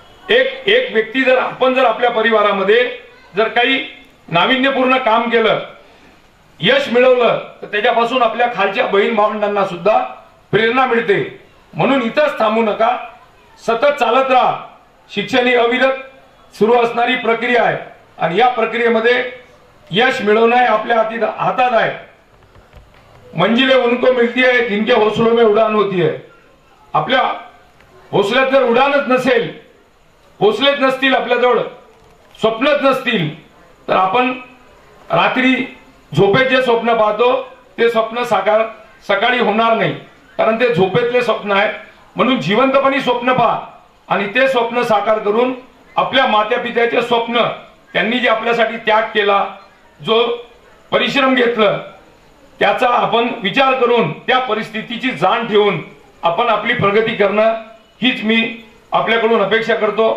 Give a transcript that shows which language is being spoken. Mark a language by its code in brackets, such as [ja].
[mr] एक व्यक्ती जर आपण जर आपल्या परिवारामध्ये जर काही नाविन्यपूर्ण काम केलं, यश मिळवलं, तर त्याच्यापासून आपल्या खालच्या बहीण भावंडांना सुद्धा प्रेरणा मिळते. म्हणून इथंच थांबू नका, सतत चालत राहा. शिक्षण ही अविरत सुरू असणारी प्रक्रिया आहे आणि या प्रक्रियेमध्ये यश मिळवणं आपल्या हातात आहे. [hi] मंजिलें उनको मिळती है जिनके हौसलों में उडान होती है. [mr] आपल्या हौसल्यात जर उडानच नसेल, हौसलेच नसतील आपल्याजवळ, स्वप्नच नसतील, तर आपण रात्री झोपेत जे स्वप्न पाहतो ते स्वप्न साकार सकाळी होणार नाही. कारण ते झोपेतले स्वप्न आहे. म्हणून जिवंतपणी स्वप्न पहा आणि ते स्वप्न साकार करून आपल्या मात्या पित्याचे स्वप्न, त्यांनी जे आपल्यासाठी त्याग केला, जो परिश्रम घेतलं, त्याचा आपण विचार करून त्या परिस्थितीची जाण ठेवून आपण आपली प्रगती करणं, हीच मी आपल्याकडून अपेक्षा करतो.